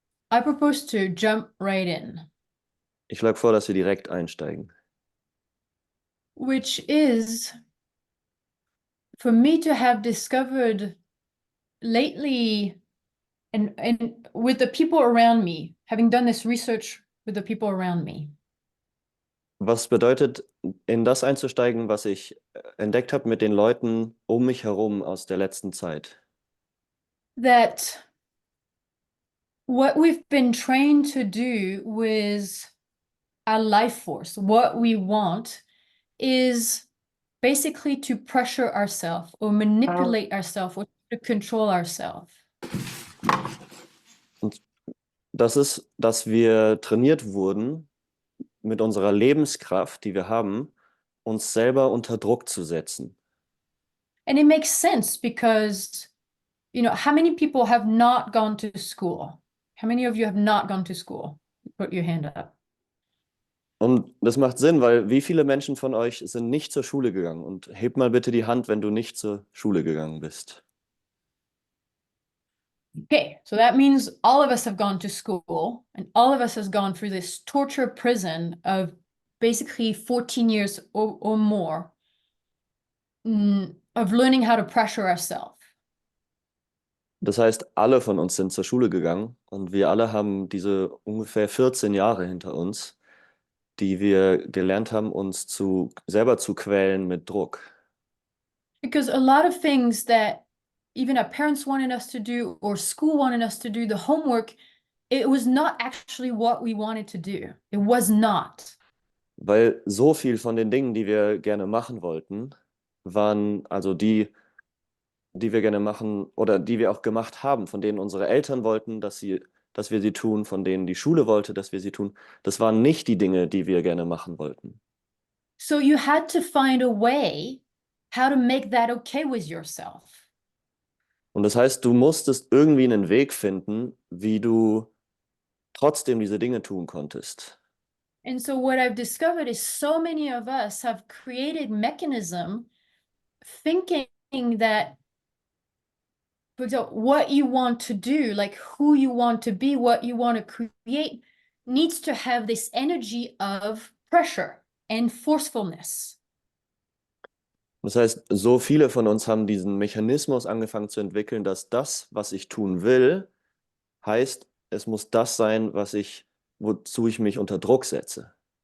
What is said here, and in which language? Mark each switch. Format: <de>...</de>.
<en>I propose to jump right in.</en> <de>Ich schlage vor, dass wir direkt einsteigen.</de> <en>Which is for me to have discovered lately and with the people around me, having done this research with the people around me.</en> <de>Was bedeutet, in das einzusteigen, was ich entdeckt habe mit den Leuten um mich herum aus der letzten Zeit?</de> <en>That what we've been trained to do with our life force, what we want, is basically to pressure ourselves or manipulate ourselves or to control ourselves.</en> <de>Und das ist, dass wir trainiert wurden, mit unserer Lebenskraft, die wir haben, uns selber unter Druck zu setzen.</de> <en>And it makes sense because, you know, how many people have not gone to school? How many of you have not gone to school? Put your hand up.</en> <de>Und das macht Sinn, weil wie viele Menschen von euch sind nicht zur Schule gegangen? Und heb mal bitte die Hand, wenn du nicht zur Schule gegangen bist.</de> <en>Okay, so that means all of us have gone to school and all of us has gone through this torture prison of basically 14 years or more of learning how to pressure ourselves.</en> <de>Das heißt, alle von uns sind zur Schule gegangen und wir alle haben diese ungefähr 14 Jahre hinter uns, die wir gelernt haben, uns selber zu quälen mit Druck.</de> <en>Because a lot of things that even our parents wanted us to do or school wanted us to do, the homework, it was not actually what we wanted to do. It was not.</en> <de>Weil so viel von den Dingen, die wir gerne machen wollten, waren also die wir gerne machen oder die wir auch gemacht haben, von denen unsere Eltern wollten, dass wir sie tun, von denen die Schule wollte, dass wir sie tun. Das waren nicht die Dinge, die wir gerne machen wollten.</de> <en>So you had to find a way how to make that okay with yourself.</en> <de>Und das heißt, du musstest irgendwie einen Weg finden, wie du trotzdem diese Dinge tun konntest.</de> <en>And so what I've discovered is so many of us have created mechanism thinking that, for example, what you want to do, like who you want to be, what you want to create, needs to have this energy of pressure and forcefulness.</en> <de>Das heißt, so viele von uns haben diesen Mechanismus angefangen zu entwickeln, dass das, was ich tun will, heißt, es muss das sein, wozu ich mich unter Druck setze.</de>